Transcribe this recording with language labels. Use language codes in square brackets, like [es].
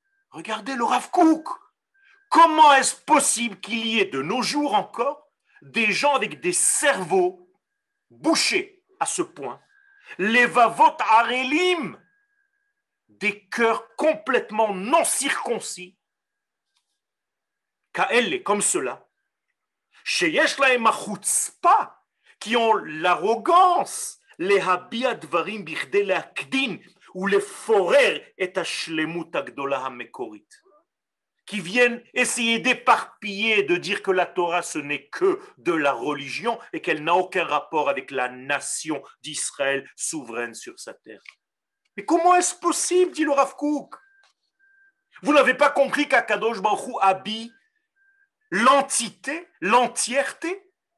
[fr] Regardez le Rav Kook. Comment est-ce possible qu'il y ait de nos jours encore des gens avec des cerveaux bouchés à ce point, [he] les vavot arelim, [fr] des cœurs complètement non circoncis, kaelle, comme cela, [he] sheyesh lahem chutzpah, [fr] qui ont l'arrogance, [he] להביע דברים בכדי להקדין ולפורר את השלמות הגדולה המקורית. [fr] Qui viennent essayer d'éparpiller, de dire que la Torah ce n'est que de la religion et qu'elle n'a aucun rapport avec la nation d'Israël souveraine sur sa terre. Mais comment est-ce possible, dit le Rav Kook? Vous n'avez pas compris qu'Akadosh Baruch Hu habille l'entité, l'entièreté?